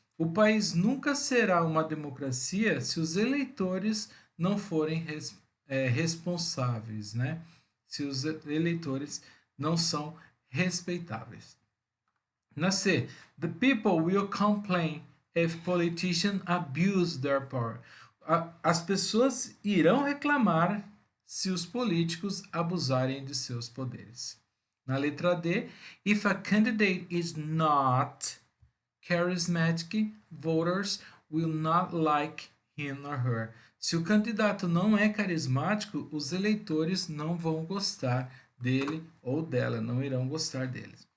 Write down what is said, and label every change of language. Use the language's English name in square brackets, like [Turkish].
[Portuguese] O país nunca será uma democracia se os eleitores não forem responsáveis, né? Se os eleitores não são respeitáveis. Na C, [English] the people will complain if politicians abuse their power. [Portuguese] As pessoas irão reclamar se os políticos abusarem de seus poderes. Na letra D, [English] if a candidate is not charismatic, voters will not like him or her. [Portuguese] Se o candidato não é carismático, os eleitores não vão gostar dele ou dela, não irão gostar dele.